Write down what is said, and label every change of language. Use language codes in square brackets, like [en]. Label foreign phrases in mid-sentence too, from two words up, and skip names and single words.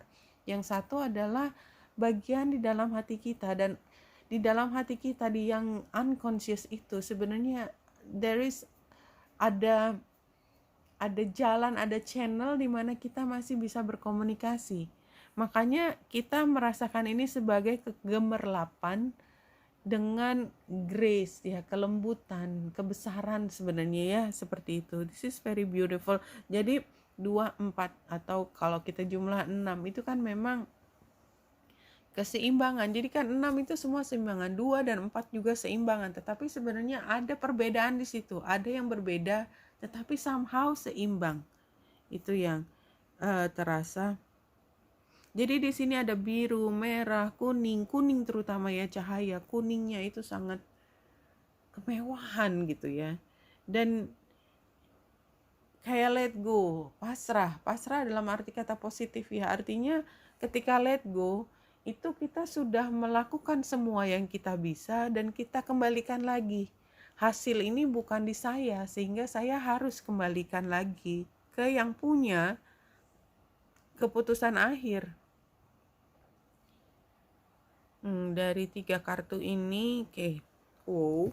[id] Yang satu adalah bagian di dalam hati kita, dan di dalam hati kita, di yang unconscious itu sebenarnya ada jalan, ada channel di mana kita masih bisa berkomunikasi. Makanya kita merasakan ini sebagai kegemerlapan dengan grace ya, kelembutan, kebesaran sebenarnya ya, seperti itu. [en] This is very beautiful. [id] Jadi 2, 4 atau kalau kita jumlah 6 itu kan memang keseimbangan. Jadi kan 6 itu semua seimbangan, 2 dan 4 juga seimbangan. Tetapi sebenarnya ada perbedaan di situ. Ada yang berbeda tetapi somehow seimbang. Itu yang terasa. Jadi di sini ada biru, merah, kuning terutama ya, cahaya kuningnya itu sangat kemewahan gitu ya. Dan kayak [en] let go, [id] pasrah dalam arti kata positif ya. Artinya ketika [en] let go [id] itu kita sudah melakukan semua yang kita bisa dan kita kembalikan lagi. Hasil ini bukan di saya, sehingga saya harus kembalikan lagi ke yang punya keputusan akhir. Dari 3 kartu ini, wow.